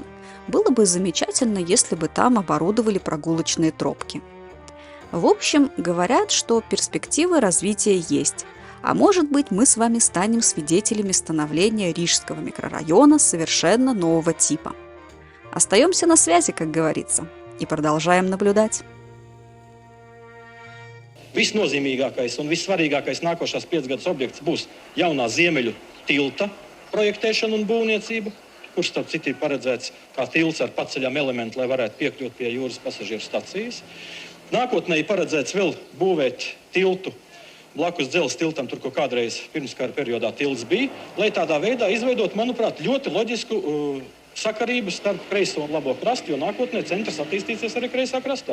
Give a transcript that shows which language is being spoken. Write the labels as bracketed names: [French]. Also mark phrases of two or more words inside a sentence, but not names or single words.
[Russian] Было бы замечательно, если бы там оборудовали прогулочные тропки. В общем, говорят, что перспективы развития есть. А может быть, мы с вами станем свидетелями становления Рижского микрорайона совершенно нового типа. Остаемся на связи, как говорится, и продолжаем наблюдать. [Latvian] Visnozīmīgākais un vissvarīgākais nākošās 5 gadus objekts būs jaunā Ziemeļu tilta projektēšana un būvniecība, kurš, starp citu, ir paredzēts kā tilts ar paceļam elementu, lai varētu piekļūt pie jūras pasažieru stacijas. Nākotnē ir paredzēts vēl būvēt tiltu blakus dzelzs tiltam, tur, ko kādreiz pirmskara periodā tilts bija, lai tādā veidā izveidot, manuprāt, ļoti loģisku sakarību starp kreiso un labo krastu, jo nākotnē centrs attīstīsies arī kreisā krastā.